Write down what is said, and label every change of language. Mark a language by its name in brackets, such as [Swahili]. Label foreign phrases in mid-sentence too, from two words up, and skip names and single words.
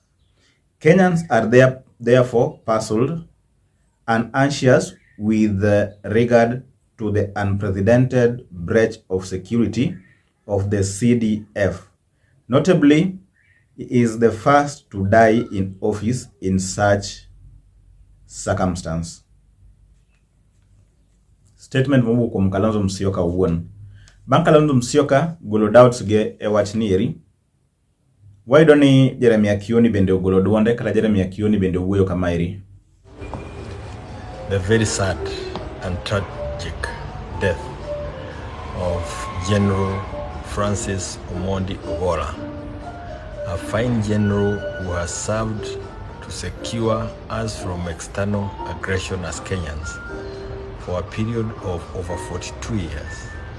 [English] Kenyans are therefore puzzled and anxious with regard to the unprecedented breach of security of the CDF. Notably, he is the first to die in office in such circumstance. [Luo (Kenya and Tanzania)] Statement mowuok kuom Kalonzo Musyoka wuon. Bang' Kalonzo Musyoka golo doubts ge e wach ni eri, wayudo ni Jeremiah Kioni bende ogolo duonde kata Jeremiah Kioni bende wuoyo kama eri. [English] The very sad and tragic death of General Francis Omondi Ogola, a fine general who has served to secure us from external aggression as Kenyans for a period of over 42 years,